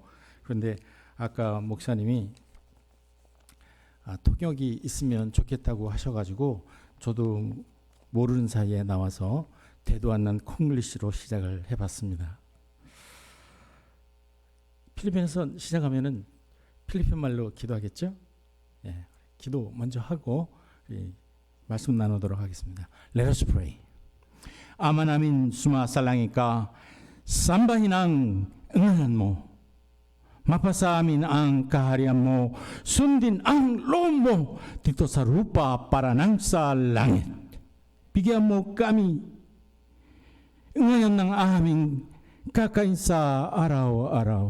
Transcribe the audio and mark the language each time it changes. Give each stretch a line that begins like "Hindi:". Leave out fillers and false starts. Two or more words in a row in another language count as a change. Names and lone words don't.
Korean: 그런데 아까 목사님이 통역이 있으면 좋겠다고 하셔가지고 저도 모르는 사이에 나와서 대도 않는 콩글리시로 시작을 해봤습니다. 필리핀에서 시작하면은 필리핀 말로 기도하겠죠? 예, 기도 먼저 하고 말씀 나누도록 하겠습니다.
English: Let us pray.
Filipino: Ama namin suma salangit ka sambahin ang ngalan mo mapasa amin ang kaharian mo, sundin ang loob mo dito sa rupa para nang sa langit. Bigyan mo kami ngayon ng aming kakain sa araw-araw.